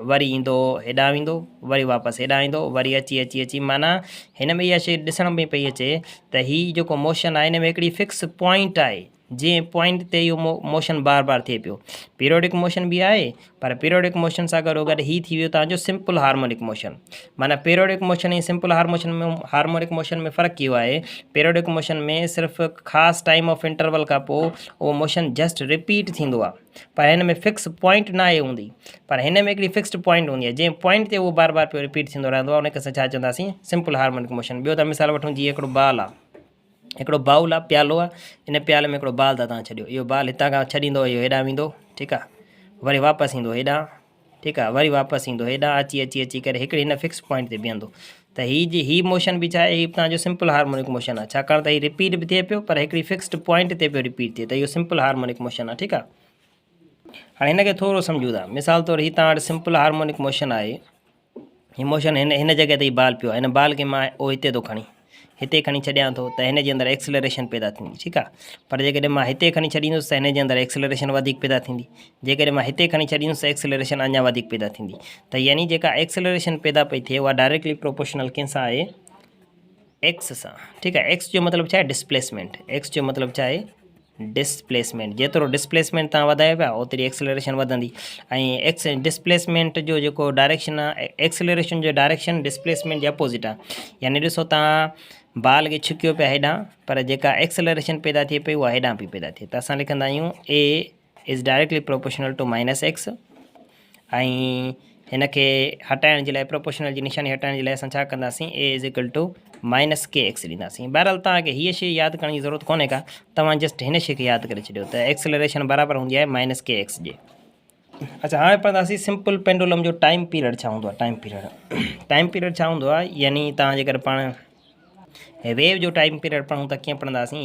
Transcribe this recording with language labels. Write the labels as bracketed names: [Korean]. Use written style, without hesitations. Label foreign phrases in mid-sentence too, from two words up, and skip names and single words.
[Sindhi] वरी ईंदो हेॾां, वेंदो वरी वापसि हेॾां ईंदो, वरी अची माना हिन में इहा शइ ॾिसण में पई अचे त हीउ जेको मोशन आहे हिन में हिकिड़ी [English] fix point [Sindhi] आहे, जंहिं पॉइंट ते इहो मोशन बार बार थिए पियो। [English] periodic motion [Sindhi] बि आहे, पर [English] periodic motion [Sindhi] सां गॾो गॾु हीउ थी वियो तव्हांजो [English] simple harmonic motion. [Sindhi] माना [English] periodic motion [Sindhi] ऐं [English] simple harmonic motion [Sindhi] में फ़र्क़ु इहो आहे, [English] periodic motion [Sindhi] में सिर्फ़ु ख़ासि [English] time of interval [Sindhi] खां पोइ उहो [English] motion just repeat [Sindhi] थींदो आहे, पर हिन में [English] fix point [Sindhi] न आहे हूंदी। पर हिन में हिकिड़ी [English] fixed point [Sindhi] हूंदी आहे, जंहिं पॉइंट ते उहो बार बार पियो रिपीट थींदो रहंदो आहे, उनखे असां छा चवंदासीं? [English] Simple harmonic motion. [Sindhi] ॿियो त मिसाल वठूं, जीअं हिकिड़ो बाल आहे, हिकिड़ो बाउल आहे, प्यालो आहे। इन प्याले में हिकिड़ो बाल था तव्हां छॾियो, इहो बाल हितां खां छॾींदो, इहो हेॾां वेंदो। ठीकु आहे। वरी वापसि ईंदो हेॾां। ठीकु आहे। वरी वापसि ईंदो हेॾां, अची करे हिकिड़ी हिन [English] fix point [Sindhi] ते बीहंदो। त हीउ मोशन बि छा आहे? हीउ तव्हांजो [English] simple harmonic motion [Sindhi] आहे, छाकाणि त हीउ रिपीट बि थिए पियो, पर हिकिड़ी [English] fixed point [Sindhi] ते पियो रिपीट थिए, त इहो [English] simple harmonic motion [Sindhi] आहे। ठीकु आहे। हाणे हिन खे थोरो सम्झूं था। मिसाल तौरु हीउ तव्हां वटि [English] simple harmonic motion [Sindhi] आहे। हीउ मोशन हिन जॻह ते बाल पियो आहे। हिन बाल खे मां हिते थो हिते खणी छॾियां थो, त हिन जे अंदरि एक्सेलरेशन पैदा थींदी। ठीकु आहे। पर जेकॾहिं मां हिते खणी छॾींदुसि त हिन जे अंदरि एक्सेलरेशन वधीक पैदा थींदी। जेकॾहिं मां हिते खणी छॾींदुसि त एक्सेलरेशन अञा वधीक पैदा थींदी। त यानी जेका एक्सेलरेशन पैदा पई थिए उहा [English] directly proportional [Sindhi] कंहिंसां आहे? एक्स सां। ठीकु आहे। एक्स जो मतिलबु छा आहे? डिस्प्लेसमेंट। एक्स जो मतिलबु छा आहे? डिस्प्लेसमेंट। जेतिरो डिस्प्लेसमेंट तव्हां वधायो पिया ओतिरी एक्सेलरेशन वधंदी। ऐं डिस्प्लेसमेंट जो जेको डायरेक्शन आहे, एक्सेलरेशन जो डायरेक्शन डिस्प्लेसमेंट जे अपोज़िट आहे। यानी ॾिसो, तव्हां बाल खे छिकियो पिया हेॾां, पर जेका एक्सेलरेशन पैदा थिए पई उहा हेॾां पई पैदा थिए। त असां लिखंदा आहियूं [English] a is directly proportional to -x. [Sindhi] ऐं हिन खे हटाइण जे लाइ, प्रोपोर्शनल जी निशानी हटाइण जे लाइ असां छा कंदासीं? [English] a is equal to -kx ॾींदासीं। [Sindhi] बहरहाल तव्हांखे हीअ शइ यादि करण जी ज़रूरत कोन्हे का, तव्हां जस्ट हिन शइ खे यादि करे छॾियो त एक्सेलरेशन बराबरि हूंदी आहे -kx जे। अच्छा, हाणे पढ़ंदासीं [English] simple pendulum [Sindhi] जो [English] time period [Sindhi] छा हूंदो आहे? [English] time period [Sindhi] छा हूंदो आहे? यानी तव्हां जेकर पाण वेव जो [English] time period [Sindhi] पढ़ूं त कीअं पढ़ंदासीं?